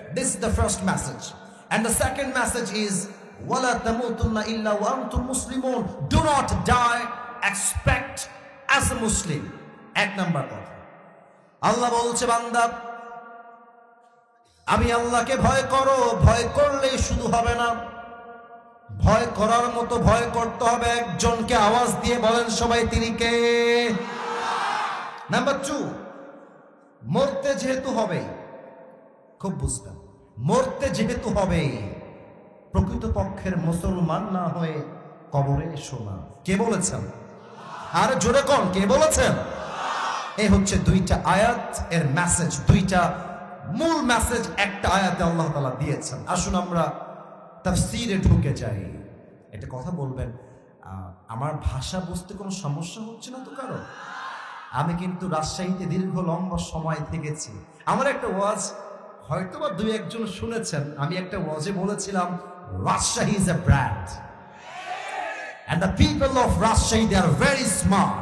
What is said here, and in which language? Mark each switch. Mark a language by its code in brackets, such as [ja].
[en] This is the first message. And the second message is, [ar] وَلَا تَمُوتُنَّ إِلَّا وَأَنْتُمْ مُسْلِمُونَ. [en] Do not die, expect as a Muslim. [bn] এক নম্বর কথা। আল্লাহ বলছে, বান্দা আমি আল্লাহকে ভয় করো, ভয় করলেই শুধু হবে না, ভয় করার মতো ভয় করতে হবে একজনকে। আওয়াজ দিয়ে বলেন সবাই, তিনি কে? নাম্বার 2, মরতে যেহেতু হবে, খুব বুঝবেন, মরতে যেহেতু হবে, প্রকৃতপক্ষের মুসলমান না হয়ে কবরে এসো না। কে বলেছেন? আর জোরে কোন কে বলেছেন? এই হচ্ছে 2টা আয়াত এর মেসেজ, 2টা মূল মেসেজ একটা আয়াতে আল্লাহ তাআলা দিয়েছেন। আসুন আমরা তাফসীরে ঢুকে যাই। একটা কথা বলবেন, আমার ভাষা বুঝতে কোনো সমস্যা হচ্ছে না তো কারো? আমি কিন্তু রাজশাহীতে দীর্ঘ লম্বা সময় থেকেছি। আমার একটা ওয়াজ হয়তোবা 2-1 জন শুনেছেন। আমি একটা ওয়াজে বলেছিলাম, [en] Rajshahi is a brand and the people of Rajshahi, they are very smart.